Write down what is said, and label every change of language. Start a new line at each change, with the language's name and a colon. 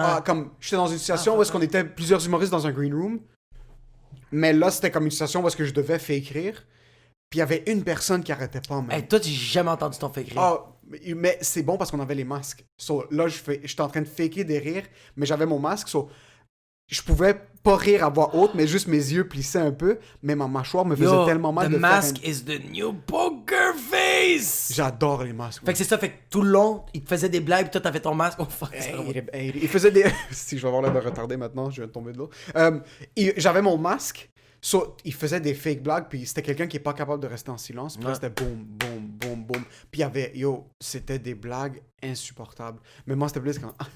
French: Comme j'étais dans une situation où est-ce qu'on était plusieurs humoristes dans un green room, mais là, c'était comme une situation où est-ce que je devais faire écrire, puis il y avait une personne qui arrêtait pas, man. Hey, toi, j'ai jamais entendu ton fait rire. Ah, mais c'est bon parce qu'on avait les masques. Là, j'étais en train de faker des rires, mais j'avais mon masque, je pouvais pas rire à voix haute, mais juste mes yeux plissaient un peu, mais ma mâchoire me faisait tellement mal
English: the
French: de
English: mask is the new poker face!
French: J'adore les masques. Fait que c'est ça, fait que tout le long, il te faisait des blagues, pis toi t'avais ton masque. Oh fuck, Il faisait des... Si je vais avoir l'air de retardé maintenant, je viens de tomber de l'eau. J'avais mon masque, il faisait des fake blagues, puis c'était quelqu'un qui est pas capable de rester en silence, puis là c'était boum, boum, boum, boum. Puis il y avait, c'était des blagues insupportables. Mais moi c'était plus quand...